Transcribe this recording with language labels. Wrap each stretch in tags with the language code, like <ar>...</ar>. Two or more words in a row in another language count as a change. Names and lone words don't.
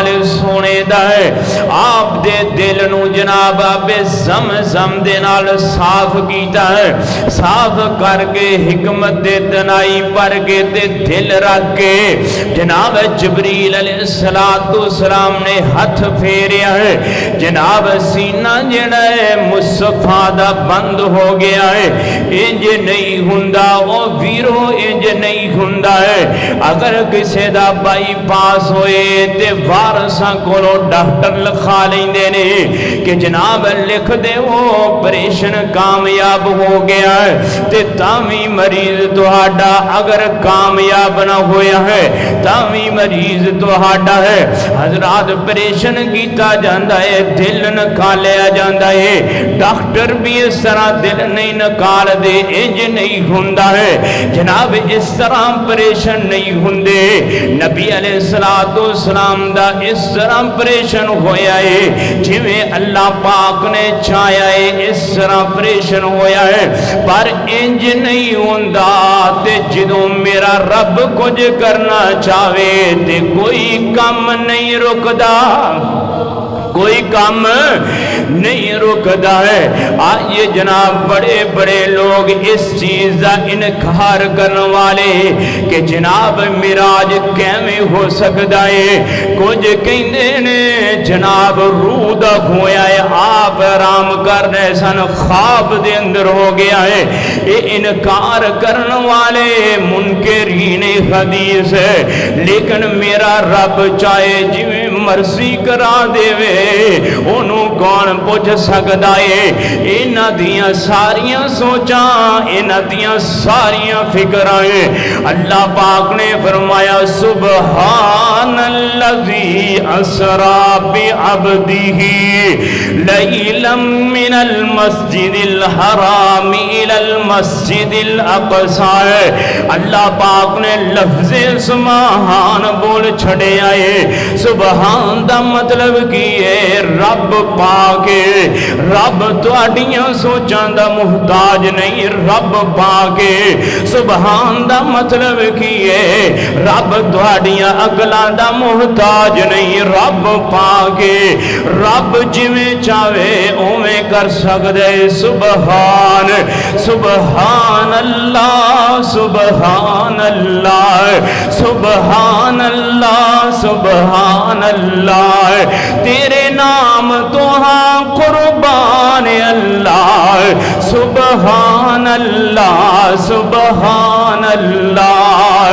<pa>سونے دا ہے، آپ دے دل نو جناب آب زمزم دے نال صاف کیتا ہے، صاف کر کے حکمت دے دنائی پر کے تے دل رکھ کے جناب جبریل</pa> <ar>علیہ السلام</ar> <pa>نے ہاتھ پھیریا ہے، جناب سینہ جڑا ہے مصطفیٰ دا بند ہو گیا ہے، انج نہیں ہوندا او ویرو، انج نہیں ہوندا ہے۔ اگر کسے دا بائی پاس ہوئے تے وارثاں کولو ڈاکٹر لکھا لیندے نے کہ جناب لکھ دے وہ آپریشن کامیاب ہو گیا ہے، تے تاوی مریض تہاڈا اگر کامیاب نہ ہویا ہے تاوی مریض تہاڈا ہے۔ حضرات آپریشن کیتا جاندا ہے، دل نکالیا جاندا ہے، ڈاکٹر بھی اس طرح دل نہیں نکال دے، انج نہیں ہوندا ہے جناب، اس طرح آپریشن نہیں ہوندے۔ نبی</pa> <ar>علیہ السلام</ar> <pa>دا اس طرح آپریشن ہویا ہے جویں اللہ پاک نے چاہیا ہے، اس طرح آپریشن ہویا ہے، پر انج نہیں ہوندا تے جدوں میرا رب کچھ کرنا چاہے تے کوئی کم نہیں رکدا، کوئی کام نہیں رکدا ہے۔ آئیے جناب بڑے بڑے لوگ اس چیز دا انکار کرنے والے کہ جناب معراج کیویں ہو سکدا ہے، کچھ کہندے نے جناب روح دا کھویا ہے، آپ آرام کر رہے سن خواب دے اندر ہو گیا ہے۔ یہ انکار کرنے والے منکرین حدیث ہے، لیکن میرا رب چاہے جویں مرضی کرا دے وے انہوں کون پوچھ سکدا ہے۔ انہاں دیاں ساریاں سوچاں، انہاں دیاں ساریاں فکرائیں اللہ پاک نے فرمایا</pa> <ar>سبحان الذی اسرا بعبدہ لیلا من المسجد الحرام الى المسجد الاقصی۔</ar> <pa>اللہ پاک نے لفظ سبحان بول چھڑے آئے۔ سبحان دا مطلب کی ہے رب پاکے، رب تواڈیاں سوچاں دا محتاج نہیں، رب پاکے۔ سبحان دا مطلب کی ہے رب تواڈیاں عقلاں دا محتاج نہیں، رب پاکے۔ رب جویں چاہے اوویں کر سکدے۔</pa> <ar>سبحان سبحان اللہ سبحان اللہ سبحان اللہ سبحان اللہ،</ar> <pa>تیرے نام تو ہاں قربان اللہ،</pa> <ar>سبحان اللہ سبحان اللہ۔</ar>